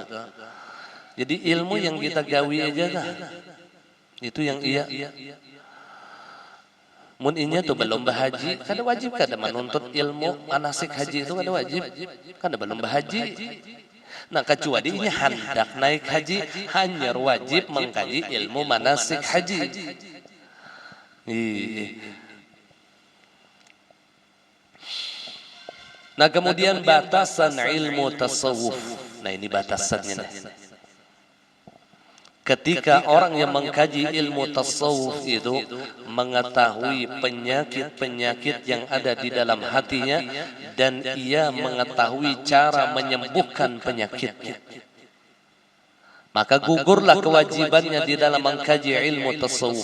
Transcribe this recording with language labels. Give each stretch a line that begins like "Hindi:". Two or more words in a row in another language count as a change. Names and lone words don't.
Banjar: Jadi ilmu yang kita gawi aja dah.
Indonesian: Itu yang iya.
Banjar: Mun inya tuh belum berhaji, kada wajib kada menuntut ilmu manasik haji itu kada wajib, kada belum berhaji.
Indonesian: Nah kecuali ini hendak naik haji, hanya wajib mengkaji ilmu manasik haji. Nah kemudian batasan ilmu tasawuf. Nah ini batasannya. Ketika orang yang mengkaji ilmu tasawuf itu mengetahui penyakit-penyakit yang ada di dalam hatinya dan ia mengetahui cara menyembuhkan penyakitnya, maka gugurlah kewajibannya di dalam mengkaji ilmu tasawuf.